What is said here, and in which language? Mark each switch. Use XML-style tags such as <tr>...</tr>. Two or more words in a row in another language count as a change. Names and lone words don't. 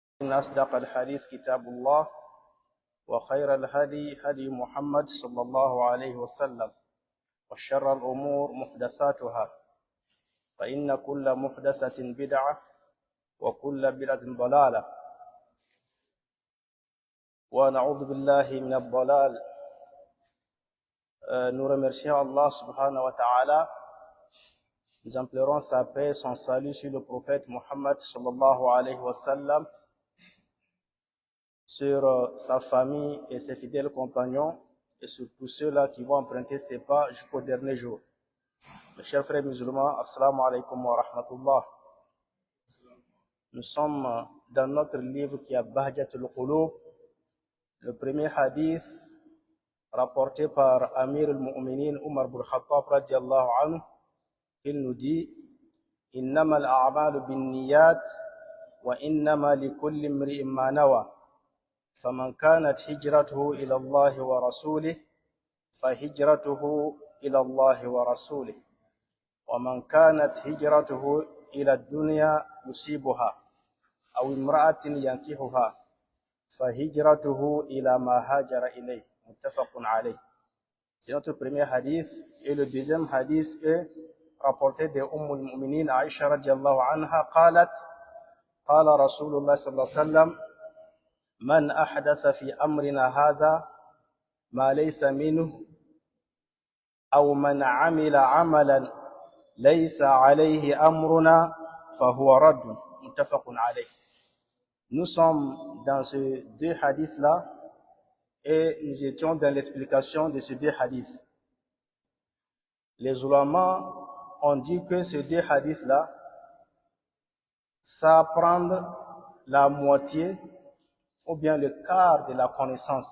<ar>فإن أصدق الحديث كتاب الله وخير الهدي هدي محمد صلى الله عليه وسلم وشر الأمور محدثاتها فإن كل محدثة بدعة وكل بدعة ضلالة ونعوذ بالله من الضلال.</ar> <fr>Nous remercions</fr> <ar>الله سبحانه وتعالى.</ar> <fr>Nous implorons sa paix, son salut sur le prophète Muhammad</fr> <ar>صلى الله عليه وسلم,</ar> <fr>sur sa famille et ses fidèles compagnons et sur tous ceux-là qui vont emprunter ses pas jusqu'au dernier jour. Mes chers frères musulmans,</fr> <ar>السلام عليكم ورحمة الله.</ar> <fr>Nous sommes dans notre livre qui est Bahjatul Qulub, le premier hadith rapporté par</fr> <ar>أمير المؤمنين</ar> <fr>Umar ibn Khattab</fr> <ar>رضي الله عنه.</ar> <fr>Il nous dit:</fr> <ar>إنما الأعمال بالنيات وإنما لكل امرئ ما نوى. فمن كانت هجرته إلى الله ورسوله فهجرته إلى الله ورسوله. ومن كانت هجرته إلى الدنيا يصيبها أو امرأة ينكحها فهجرته إلى ما هاجر إليه. متفق عليه.</ar> <fr>C'est notre premier hadith, et le deuxième hadith est rapporté de</fr> <ar>المؤمنين عائشة رضي الله عنها قالت قال رسول الله صلى الله عليه وسلم من أحدث في أمرنا هذا ما ليس منه أو من عمل عملا ليس عليه أمرنا فهو رد. متفق عليه.</ar> <fr>Nous sommes dans ces deux hadiths-là et nous étions dans l'explication de ces deux hadiths. Les ulama ont dit que ces deux hadiths-là, ça prend la moitié ou bien le quart de la connaissance.</fr>